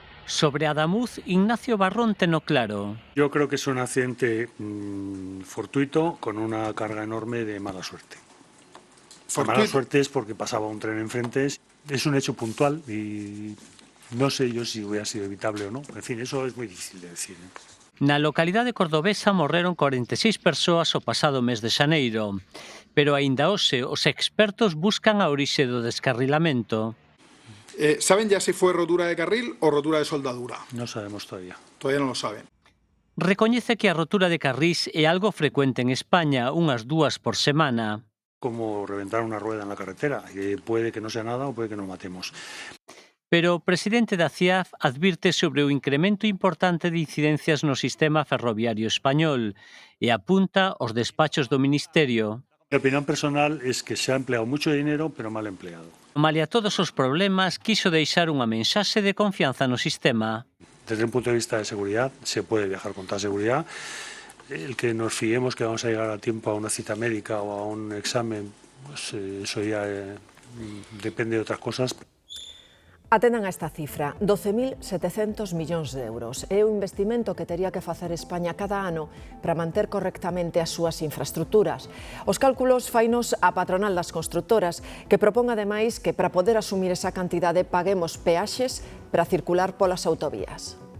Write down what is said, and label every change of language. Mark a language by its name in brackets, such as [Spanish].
[Galician] Sobre Adamuz, Ignacio Barrón teno claro. [Spanish] Yo creo que es un accidente fortuito con una carga enorme de mala suerte. La mala suerte es porque pasaba un tren enfrente. Es un hecho puntual y no sé yo si hubiera sido evitable o no. En fin, eso es muy difícil de decir. [Galician] Na localidade cordobesa morreron 46 persoas o pasado mes de xaneiro, pero aínda hoxe os expertos buscan a orixe do descarrilamento. [Spanish] ¿Saben ya si fue rotura de carril o rotura de soldadura? No sabemos todavía. Todavía no lo saben. [Galician] Recoñece que a rotura de carrís é algo frecuente en España, unhas 2 por semana. [Spanish] Como reventar una rueda en la carretera, que puede que no sea nada o puede que nos matemos. [Galician] Pero o presidente da CIAF advirte sobre o incremento importante de incidencias no sistema ferroviario español e apunta aos despachos do Ministerio. [Spanish] Mi opinión personal es que se ha empleado mucho dinero, pero mal empleado. [Galician] Malia todos os problemas, [Spanish] quiso [Galician] deixar unha mensaxe de confianza no sistema. [Spanish] Desde un punto de vista de seguridad, se puede viajar con toda seguridad. El que nos fiemos que vamos a llegar a tiempo a una cita médica o a un examen, pues eso ya depende de otras cosas. [Galician] Atendan a esta cifra, 12.700 millóns de euros. É o investimento que tería que facer España cada ano para manter correctamente as súas infraestructuras. Os cálculos fainos a patronal das constructoras, que propón ademais que para poder asumir esa cantidade paguemos peaxes para circular polas autovías.